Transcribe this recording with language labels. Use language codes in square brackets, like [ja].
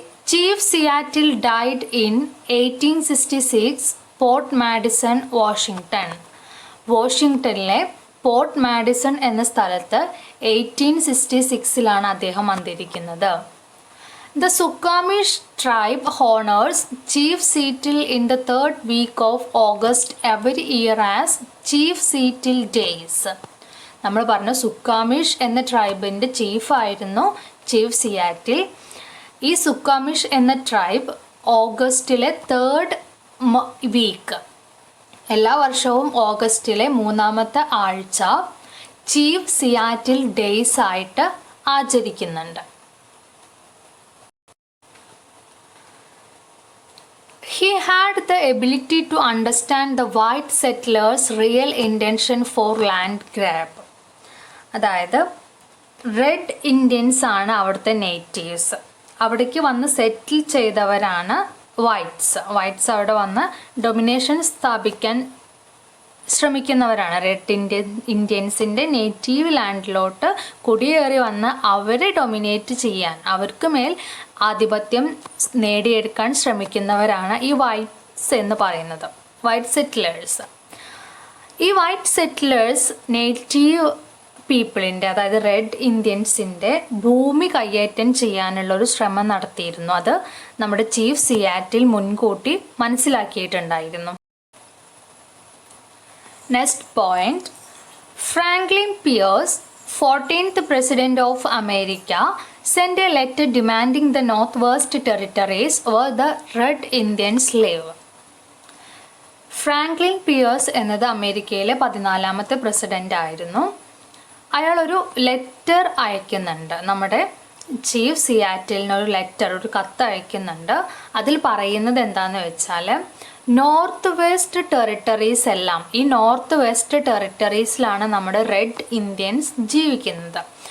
[en] Chief Seattle died in 1866 Port Madison, Washington. [ml] വാഷിങ്ടണിലെ port Madison എന്ന സ്ഥലത്ത് 1866 അദ്ദേഹം അന്തരിക്കുന്നത്. [en] The Suquamish tribe honors Chief Seattle in the third week of August every year as Chief Seattle Days. [ml] നമ്മൾ പറഞ്ഞു സുക്കാമിഷ് എന്ന ട്രൈബിൻ്റെ ചീഫായിരുന്നു chief Seattle. ഈ സുക്കാമിഷ് എന്ന tribe ഓഗസ്റ്റിലെ 3rd week, എല്ലാ വർഷവും ഓഗസ്റ്റിലെ 3ാമത്തെ ആഴ്ച ചീഫ് സിയാറ്റിൽ ഡേയ്സ് ആയിട്ട് ആചരിക്കുന്നുണ്ട്. [en] He had the ability to understand the white settlers' real intention for land grab. [ml] അതായത് റെഡ് ഇന്ത്യൻസ് ആണ് അവിടുത്തെ നേറ്റീവ്സ്. അവിടേക്ക് വന്ന് സെറ്റിൽ ചെയ്തവരാണ് വൈറ്റ്സ് അവിടെ വന്ന് ഡൊമിനേഷൻ സ്ഥാപിക്കാൻ ശ്രമിക്കുന്നവരാണ്. റെഡ് ഇന്ത്യൻസിൻ്റെ നേറ്റീവ് ലാൻഡിലോട്ട് കുടിയേറി വന്ന് അവരെ ഡൊമിനേറ്റ് ചെയ്യാൻ, അവർക്ക് മേൽ ആധിപത്യം നേടിയെടുക്കാൻ ശ്രമിക്കുന്നവരാണ് ഈ വൈറ്റ്സ് എന്ന് പറയുന്നത്, വൈറ്റ് സെറ്റിലേഴ്സ്. ഈ വൈറ്റ് സെറ്റിലേഴ്സ് നേറ്റീവ് പീപ്പിളിൻ്റെ, അതായത് റെഡ് ഇന്ത്യൻസിൻ്റെ ഭൂമി കയ്യേറ്റം ചെയ്യാനുള്ളൊരു ശ്രമം നടത്തിയിരുന്നു. അത് നമ്മുടെ ചീഫ് സിയാറ്റിൽ മുൻകൂട്ടി മനസ്സിലാക്കിയിട്ടുണ്ടായിരുന്നു. [en] Next point, Franklin Pierce, 14th President of America, sent a letter demanding the Northwest Territories where the Red Indians live. [ml] Franklin Pierce എന്നത് അമേരിക്കയിലെ 14ാമത്തെ പ്രസിഡൻ്റ് ആയിരുന്നു. അയാളൊരു ലെറ്റർ അയക്കുന്നുണ്ട്, നമ്മുടെ ചീഫ് സിയാറ്റിലിനൊരു ലെറ്റർ, ഒരു കത്ത് അയക്കുന്നുണ്ട്. അതിൽ പറയുന്നത് എന്താണെന്ന് വെച്ചാൽ, നോർത്ത് വെസ്റ്റ് ടെറിട്ടറീസ് എല്ലാം, ഈ നോർത്ത് വെസ്റ്റ് ടെറിട്ടറീസിലാണ് നമ്മുടെ റെഡ് ഇന്ത്യൻസ് ജീവിക്കുന്നത്.